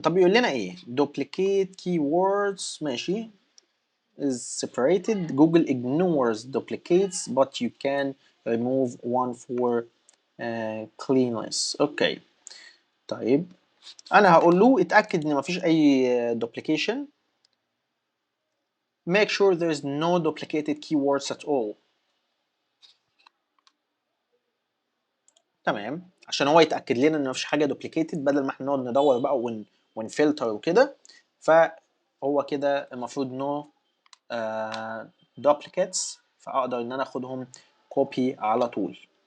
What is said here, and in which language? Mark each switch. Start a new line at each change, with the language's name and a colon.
Arabic: طب بيقول لنا ايه؟
English: duplicate keywords،
Arabic: ماشي،
English: is separated. Google ignores duplicates but you can remove one for cleanliness.
Arabic: اوكي طيب انا هقول له اتاكد ان مفيش اي duplication.
English: make sure there's no duplicated keywords at all.
Arabic: تمام، عشان هو يتاكد لنا ان مفيش حاجه duplicated بدل ما احنا نقعد ندور بقى ونفلتر وكده. فهو كده المفروض
English: no duplicates،
Arabic: فاقدر ان انا اخدهم copy على طول.